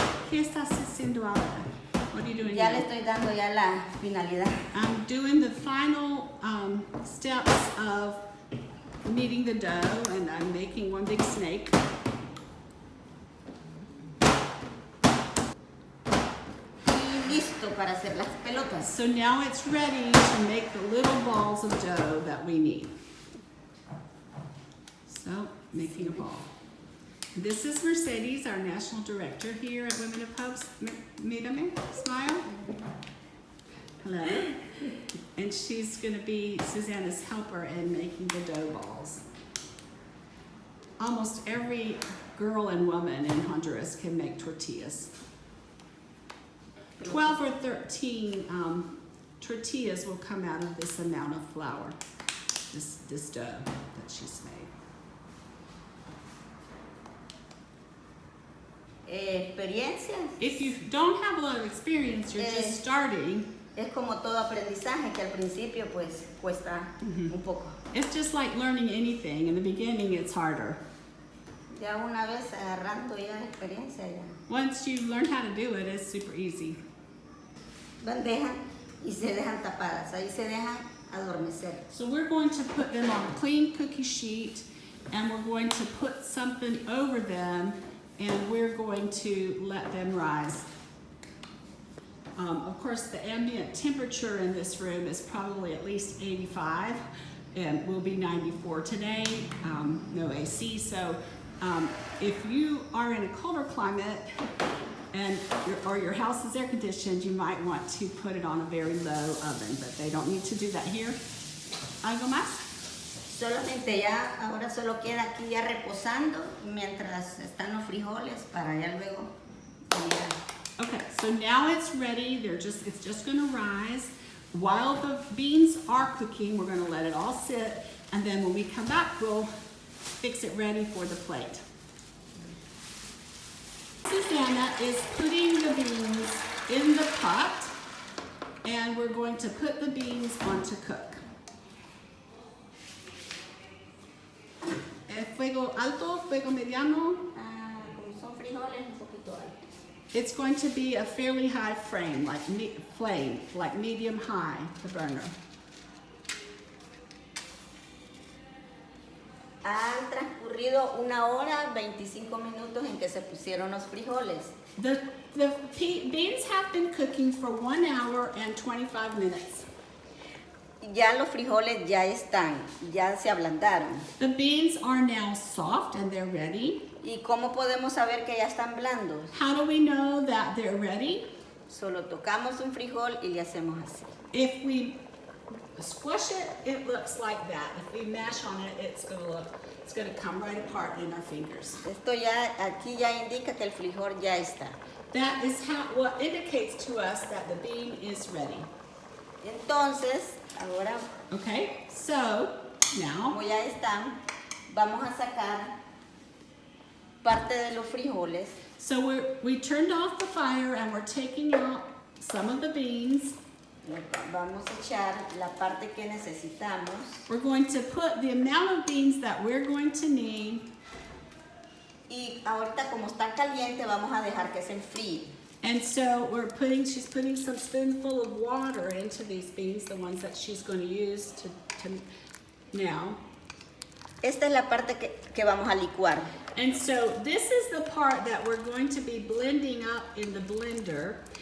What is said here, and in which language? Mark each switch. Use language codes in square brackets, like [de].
[es] ¿Qué estás haciendo ahora? [en] What are you doing [es] Ya [en] now? [es] le estoy dando ya la finalidad. [en] I'm doing the final steps of kneading the dough, and I'm making one big snake. [es] Y listo para hacer las pelotas. [en] So now it's ready to make the little balls of dough that we need. So, making a ball. This is Mercedes, our national director here at Women of Hope. Mírame, smile. Hello. And she's going to be Susana's helper in making the dough balls. Almost every girl and woman in Honduras can make tortillas. 12 or 13 tortillas will come out of this amount of flour, this dough that she's made. [es] Experiencia [en] If you don't have a lot of experience, you're just starting, [es] es como todo aprendizaje que al principio pues cuesta un poco. [en] it's just like learning anything. In the beginning, it's harder. [es] Ya una vez agarrando ya experiencia ya. [en] Once you learn how to do it, it's super easy. [es] Bandeja y se dejan tapadas, ahí se dejan adormecer. [en] So we're going to put them on a clean cookie sheet, and we're going to put something over them, and we're going to let them rise. Of course, the ambient temperature in this room is probably at least 85, and will be 94 today, no AC. So if you are in a colder climate and your house is air conditioned, you might want to put it on a very low oven, but they don't need to do that here. [es] ¿Algo más? Solamente ya, ahora solo queda aquí ya reposando mientras están los frijoles para ya luego venir a... [en] Okay, so now it's ready. It's just gonna rise. While the beans are cooking, we're gonna let it all sit, and then when we come back, we'll fix it ready for the plate. Susana is putting the beans in the pot, and we're going to put the beans on to cook. [es] Fuego alto, fuego mediano. Como son frijoles, un poquito alto. [en] It's going to be a fairly high flame, like medium high, the burner. [es] Han transcurrido 1 hora 25 minutos en que se pusieron los frijoles. [en] The beans have been cooking for 1 hour and 25 minutes. [es] Ya los frijoles ya están, ya se ablandaron. [en] The beans are now soft and they're ready. [es] ¿Y cómo podemos saber que ya están blandos? [en] How do we know that they're ready? [es] Solo tocamos un frijol y le hacemos así. [en] If we squish it, it looks like that. If we mash on it, it's gonna come right apart in our fingers. [es] Esto ya, aquí ya indica que el frijol ya está. [en] That is what indicates to us that the bean is ready. [es] Entonces, ahora, [en] Okay, so now [es] como ya están, vamos a sacar parte de los frijoles. [en] So we turned off the fire and we're taking out some of the beans. [es] Vamos a echar la parte que necesitamos. [en] We're going to put the amount of beans that we're going to need. [es] Y ahorita como está caliente vamos a dejar que se enfríe. [en] And so she's putting some spoonful of water into these beans, the ones that she's going to use to now. [es] Esta es la parte que vamos a licuar. [en] And so this is the part that we're going to be blending up in the blender.